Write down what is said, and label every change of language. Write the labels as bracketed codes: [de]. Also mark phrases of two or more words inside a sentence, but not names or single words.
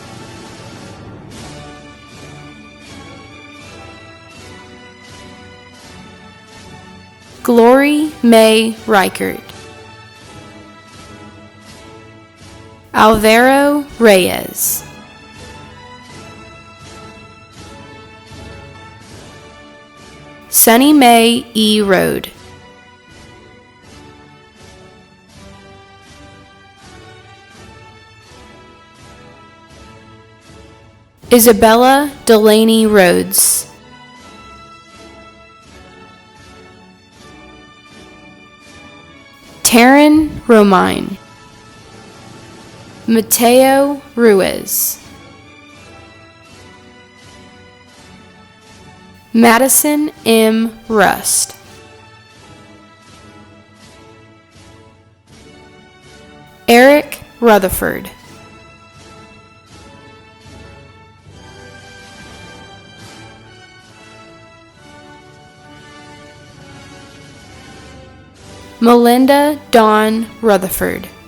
[en] Glory May Reichert. Alvaro Reyes. Sunny Mae E. Road. Isabella Delaney Rhodes. Taryn Romine. Mateo Ruiz. Madison M. Rust. Eric Rutherford. Melinda Dawn Rutherford.